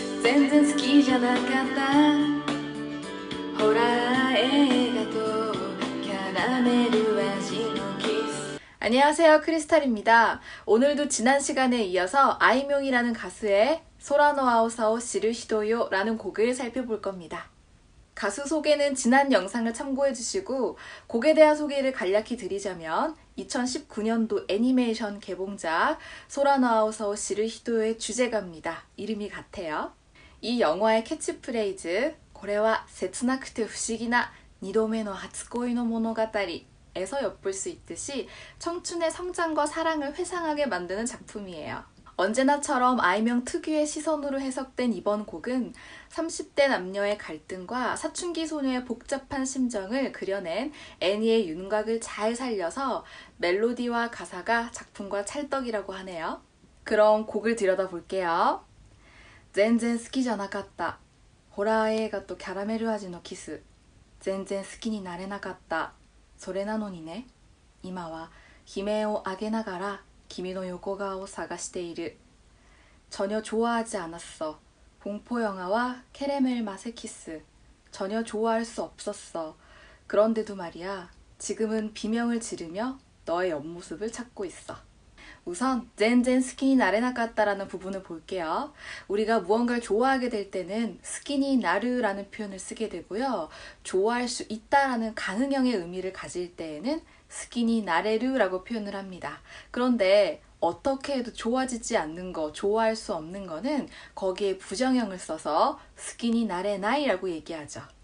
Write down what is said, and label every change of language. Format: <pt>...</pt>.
<ja>全然好きじゃなかったホラー映画とキャラメル味のキス</ja> <ko>안녕하세요, 크리스탈입니다. 오늘도 지난 시간에 이어서 아이명이라는 가수의 소라노 아오사오 시르히도요 라는 곡을 살펴볼 겁니다. 가수 소개는 지난 영상을 참고해주시고 곡에 대한 소개를 간략히 드리자면 2019년도 애니메이션 개봉작 소라노 아오사오 시르히도요의 주제가입니다. 이름이 같아요. 이 영화의 캐치프레이즈</ko> <ja>これは切なくて不思議な2度目の初恋の物語</ja> <ko>에서 엿볼 수 있듯이 청춘의 성장과 사랑을 회상하게 만드는 작품이에요. 언제나처럼 아이명 특유의 시선으로 해석된 이번 곡은 30대 남녀의 갈등과 사춘기 소녀의 복잡한 심정을 그려낸 애니의 윤곽을 잘 살려서 멜로디와 가사가 작품과 찰떡이라고 하네요. 그럼 곡을 들여다볼게요.</ko> <ja>全然好きじゃなかったホラー映画とキャラメル味のキス全然好きになれなかったそれなのにね今は悲鳴を上げながら君の横顔を探している</ja> <ko>전혀 좋아하지 않았어 공포 영화와 캐러멜 맛의 키스 전혀 좋아할 수 없었어 그런데도 말이야 지금은 비명을 지르며 너의 옆모습을 찾고 있어 우선 젠젠 스키니 나레나까따라는 부분을 볼게요. 우리가 무언가를 좋아하게 될 때는 스키니 나르라는 표현을 쓰게 되고요. 좋아할 수 있다라는 가능형의 의미를 가질 때에는 스키니 나레르라고 표현을 합니다. 그런데 어떻게 해도 좋아지지 않는 거, 좋아할 수 없는 거는 거기에 부정형을 써서 스키니 나레나이라고 얘기하죠.</ko>